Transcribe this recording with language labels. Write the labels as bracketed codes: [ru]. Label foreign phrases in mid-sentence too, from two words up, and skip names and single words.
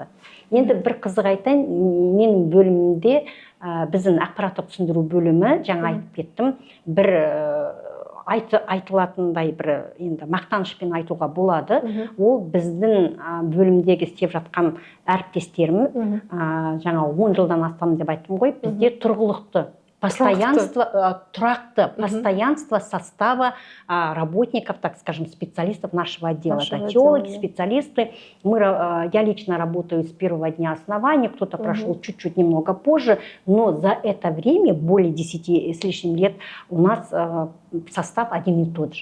[kk] Енді бір қызық айтайын, менің бөлімімде біздің ақпараттық түсіндіру бөлімі, жаңа айтып кеттім, бір айтылатындай бір енді мақтанышпен айтуға болады. Ол біздің бөлімдегі істеп жатқан әріптестерім, жаңа 10 жылдан астам деп айттым ғой, бізде тұрғылықты [ru] постоянство состава работников, так скажем, специалистов нашего отдела. Это теологи, специалисты. Я лично работаю с первого дня основания, кто-то прошел чуть-чуть немного позже, но за это время, более 10 с лишним лет, у нас состав один и тот же.